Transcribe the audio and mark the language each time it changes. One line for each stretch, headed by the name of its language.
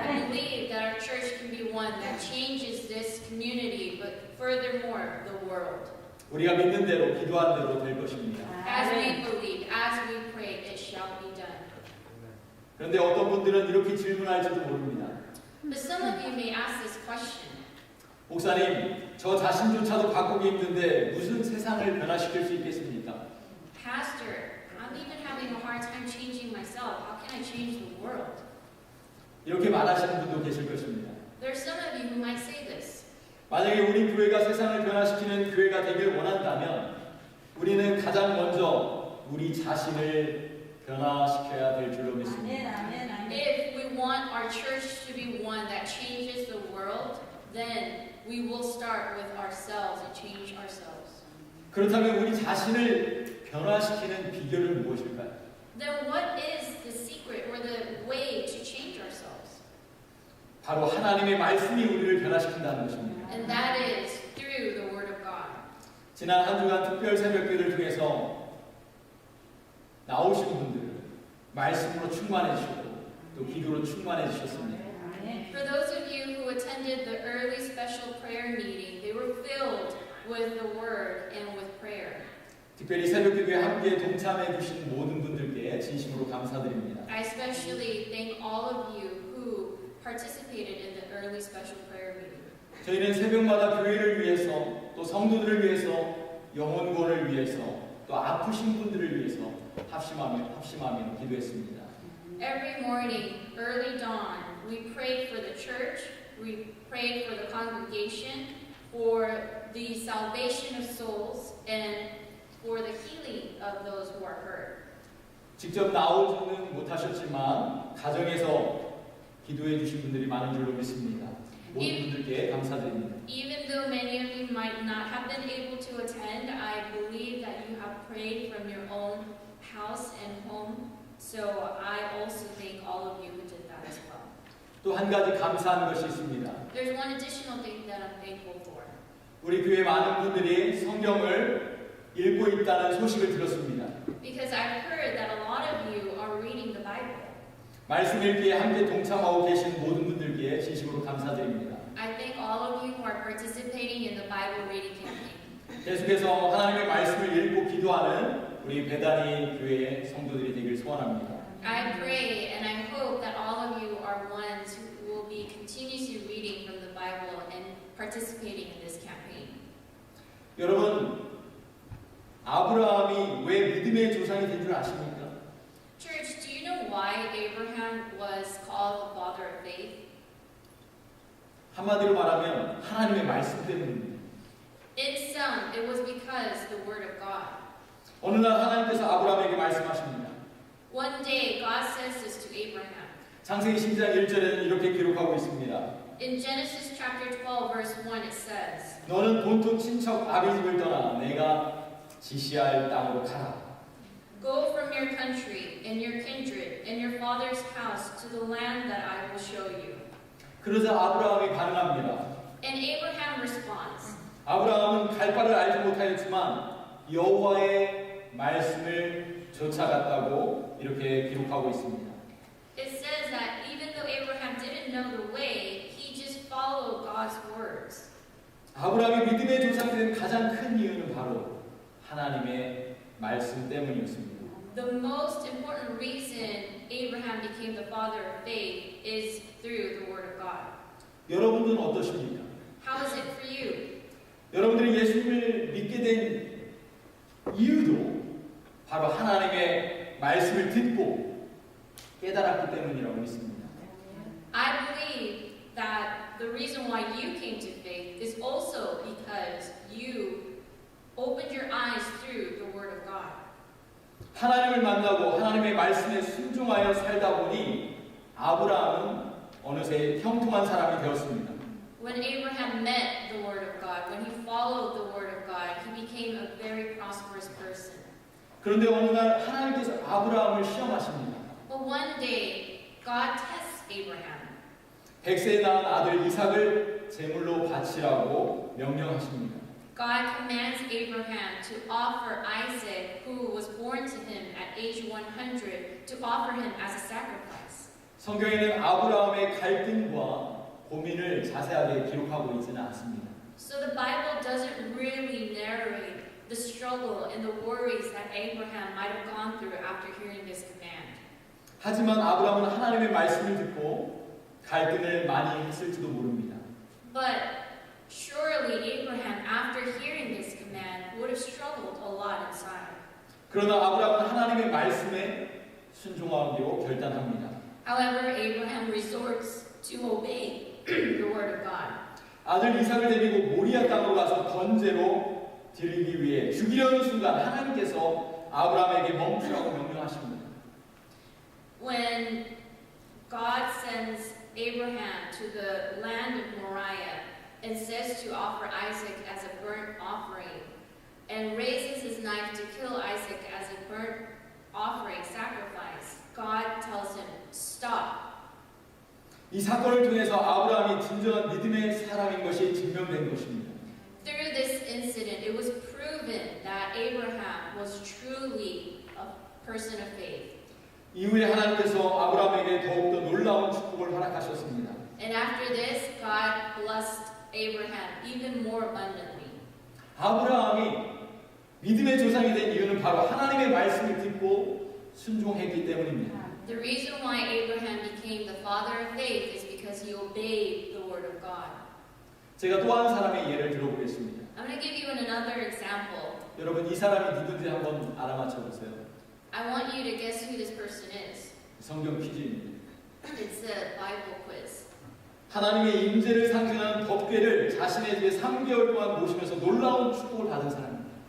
English: I believe that our church can one that changes this community, but furthermore, the world.
Korean: 우리가 믿는 대로 기도한 대로 될 것입니다.
English: As we believe, as we pray, it shall be done.
Korean: 그런데 어떤 분들은 이렇게 질문할지도 모릅니다.
English: But some of you may ask this question.
Korean: 목사님, 저 자신조차도 바꾸기 힘든데 무슨 세상을 변화시킬 수 있겠습니까?
English: Pastor, I'm even having a hard time changing myself. How can I change the world?
Korean: 이렇게 말하시는 분도 계실 것입니다.
English: There are some of you who might say this.
Korean: 만약에 우리 교회가 세상을 변화시키는 교회가 되길 원한다면 우리는 가장 먼저 우리 자신을 변화시켜야 될 줄로 믿습니다.
English: If we want our church to be one that changes the world, then we will start with ourselves and change ourselves.
Korean: 그렇다면 우리 자신을 변화시키는 비결은 무엇일까요?
English: Then what is the secret or the way to change ourselves?
Korean: 바로 하나님의 말씀이 우리를 변화시킨다는 것입니다.
English: And that is through the Word of God.
Korean: 지난 한 주간 특별 새벽기를 통해서 나오신 분들은 말씀으로 충만해지셨고 또 기도로 충만해지셨습니다.
English: For those of you who attended the early special prayer meeting, they were filled with the Word and with prayer.
Korean: 특별히 새벽기도에 함께 동참해 주신 모든 분들께 진심으로 감사드립니다.
English: I especially thank all of you who participated in the early special prayer meeting.
Korean: 저희는 새벽마다 교회를 위해서 또 성도들을 위해서 영혼구원을 위해서 또 아프신 분들을 위해서 합심하며 기도했습니다.
English: Every morning, early dawn, we prayed for the church, we prayed for the congregation, for the salvation of souls, and for the healing of those who are hurt.
Korean: 직접 나오지는 못하셨지만 가정에서 기도해 주신 분들이 많은 줄로 믿습니다. 모든 분들께 감사드립니다.
English: Even though many of you might not have been able to attend, I believe that you have prayed from your own house and home. So I also thank all of you who did that as well.
Korean: 또 한 가지 감사한 것이 있습니다.
English: There's one additional thing that I'm thankful for.
Korean: 우리 교회 많은 분들이 성경을 읽고 있다는 소식을 들었습니다.
English: Because I've heard that a lot of you are reading the Bible.
Korean: 말씀 읽기에 함께 동참하고 계신 모든 분들께 진심으로 감사드립니다.
English: I thank all of you who are participating in the Bible reading campaign.
Korean: 계속해서 하나님의 말씀을 읽고 기도하는 우리 베다니 교회의 성도들이 되길 소원합니다.
English: I pray and I hope that all of you are ones who will be continuously reading from the Bible and participating in this campaign.
Korean: 여러분, 아브라함이 왜 믿음의 조상이 된 줄 아십니까?
English: Church, do you know why Abraham was called the father of faith?
Korean: 한마디로 말하면 하나님의 말씀 때문입니다.
English: In sum, it was because the word of God.
Korean: 어느 날 하나님께서 아브라함에게 말씀하십니다.
English: One day, God says this to Abraham.
Korean: 창세기 10장 1절에는 이렇게 기록하고 있습니다.
English: In Genesis chapter 12, verse 1, it says,
Korean: 너는 본토 친척 아비 집을 떠나 내가 지시할 땅으로 가라.
English: Go from your country and your kindred and your father's house to the land that I will show you.
Korean: 그러자 아브라함이 반응합니다.
English: And Abraham responds.
Korean: 아브라함은 갈 바를 알지 못하였지만 여호와의 말씀을 쫓아갔다고 이렇게 기록하고 있습니다.
English: It says that even though Abraham didn't know the way, he just followed God's words.
Korean: 아브라함이 믿음의 조상이 된 가장 큰 이유는 바로 하나님의 말씀 때문이었습니다.
English: The most important reason Abraham became the father of faith is through the word of God.
Korean: 여러분들은 어떠십니까?
English: How is it for you?
Korean: 여러분들이 예수님을 믿게 된 이유도 바로 하나님의 말씀을 듣고 깨달았기 때문이라고 믿습니다.
English: I believe that the reason why you came to faith is also because you opened your eyes through the word of God.
Korean: 하나님을 만나고 하나님의 말씀에 순종하여 살다 보니 아브라함은 어느새 형통한 사람이 되었습니다.
English: When Abraham met the word of God, when he followed the word of God, he became a very prosperous person.
Korean: 그런데 어느 날 하나님께서 아브라함을 시험하십니다.
English: But one day, God tests Abraham.
Korean: 100세에 낳은 아들 이삭을 제물로 바치라고 명령하십니다.
English: God commands Abraham to offer Isaac, who was born to him at age 100, to offer him as a sacrifice.
Korean: 성경에는 아브라함의 갈등과 고민을 자세하게 기록하고 있지는 않습니다.
English: So the Bible doesn't really narrate the struggle and the worries that Abraham might have gone through after hearing this command.
Korean: 하지만 아브라함은 하나님의 말씀을 듣고 갈등을 많이 했을지도 모릅니다.
English: But surely Abraham, after hearing this command, would have struggled a lot inside.
Korean: 그러나 아브라함은 하나님의 말씀에 순종하기로 결단합니다.
English: However, Abraham resorts to obey the word of God.
Korean: 아들 이삭을 데리고 모리아 땅으로 가서 번제로 드리기 위해 죽이려는 순간 하나님께서 아브라함에게 멈추라고 명령하십니다.
English: When God sends Abraham to the land of Moriah and says to offer Isaac as a burnt offering, and raises his knife to kill Isaac as a burnt offering sacrifice, God tells him, stop.
Korean: 이 사건을 통해서 아브라함이 진정한 믿음의 사람인 것이 증명된 것입니다.
English: Through this incident, it was proven that Abraham was truly a person of faith.
Korean: 이후에 하나님께서 아브라함에게 더욱더 놀라운 축복을 허락하셨습니다.
English: And after this, God blessed Abraham even more abundantly.
Korean: 아브라함이 믿음의 조상이 된 이유는 바로 하나님의 말씀을 듣고 순종했기 때문입니다.
English: The reason why Abraham became the father of faith is because he obeyed the word of God.
Korean: 제가 또 한 사람의 예를 들어보겠습니다.
English: I'm going to give you another example.
Korean: 여러분 이 사람이 누군지 한번 알아맞혀 보세요.
English: I want you to guess who this person is.
Korean: 성경 퀴즈입니다.
English: It's a Bible quiz.
Korean: 하나님의 임재를 상징하는 법궤를 자신의 집에 3개월 동안 모시면서 놀라운 축복을 받은 사람입니다.